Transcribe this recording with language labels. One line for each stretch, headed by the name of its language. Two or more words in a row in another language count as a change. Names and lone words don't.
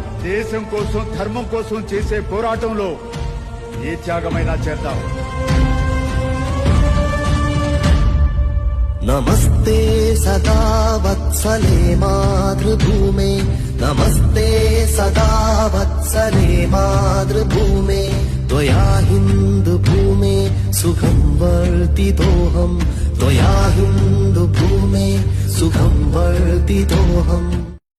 Telugu: దేశం కోసం, ధర్మం కోసం చేసే పోరాటంలో ఏ త్యాగమైనా చేద్దాం.
Sanskrit: నమస్తే సదా వత్సలే మాతృభూమే, నమస్తే సదా వత్సలే మాతృభూమే. त्वया हिन्दुभूमे सुखं वर्तितोऽहम्, त्वया हिन्दुभूमे सुखं वर्तितोऽहम्.